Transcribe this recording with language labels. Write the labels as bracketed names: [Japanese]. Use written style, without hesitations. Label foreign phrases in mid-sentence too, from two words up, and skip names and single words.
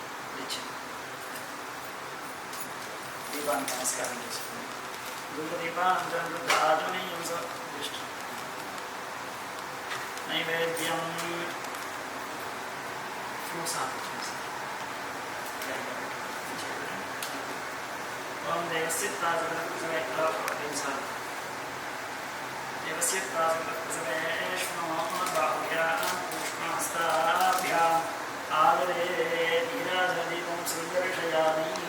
[Telugu] దీపానికి నమస్కారం చేసుకుని नैवेद्यं ఫ్రూట్స్ [Sanskrit] ఓం దేవస్య देवस्य बाहुभ्यां पुष्पहस्ताभ्याम् आदरे नीराजदीपं सुदर्शयामि